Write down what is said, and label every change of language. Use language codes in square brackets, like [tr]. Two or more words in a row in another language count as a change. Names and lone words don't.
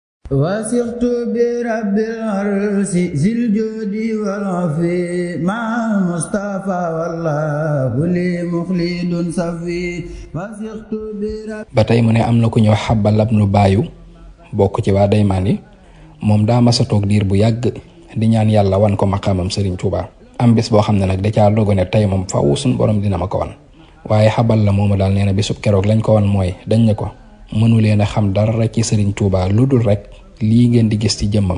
[ar] وثقت برب العرش ذي الجود والعفو مع المصطفى والله لي مخلد صفي وثقت برب. [wo] ba tey mu ne am na ku ñëw Xabal ibnu Baayu bokk ci waa Daymaan yi moom daa masa toog diir bu yàgg di ñaan yàlla wan ko maqaamam Serigne Touba. am bis boo xam ne nag da caa dogu ne tey moom faaw suñu borom dina ma ko wan. waaye Xabal la moomu daal nee na bisub keroog lañ ko wan mooy dañ ne ko mënu leen a xam dara ci Serigne Touba lu dul rek lii ngeen di gis ci jëmmam.